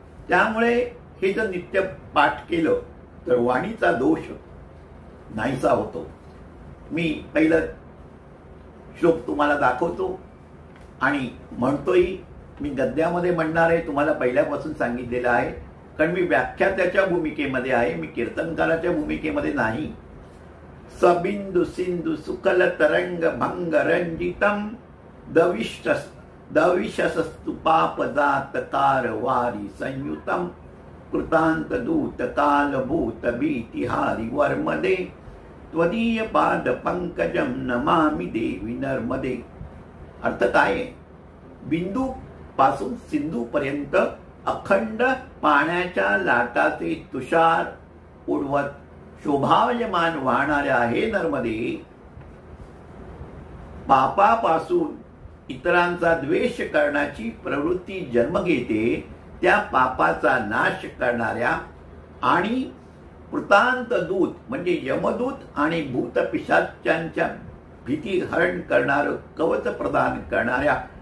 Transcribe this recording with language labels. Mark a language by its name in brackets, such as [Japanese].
[Marathi] त्यामुळे हे जर नित्य पाठ केलं तर वाणीचा दोष नाहीसा होतो. मी पहिलं श्लोक तुम्हाला दाखवतो आणि म्हणतोय. मी गद्यामध्ये म्हणणार आहे, तुम्हाला पहिल्यापासून सांगितलेलं आहे, कारण मी व्याख्यात्याच्या भूमिकेमध्ये आहे, मी कीर्तनकाराच्या भूमिकेमध्ये नाही. [Sanskrit] सबिंदु सिंधु सुकल तरंग भंग रंजितम दविशस्तुपाप जात कारवारी संयुतम कृतांत दूत कालभूत भीतिहारी वर्मदे त्वदीय पाद पंकजम नमामि देवी नर्मदे. [Marathi] अर्थ काय आहे? बिंदू पासून सिंधू पर्यंत अखंड पाण्याच्या लाटाचे तुषार उडवत शोभायमान वाहणाऱ्या हे नर्मदे, पापापासून इतरांचा द्वेष करण्याची प्रवृत्ती जन्म घेते त्या पापाचा नाश करणाऱ्या आणि कृतांत दूत म्हणजे यमदूत आणि भूतपिशाच्यांच्या भीती हरण करणारं कवच प्रदान करणाऱ्या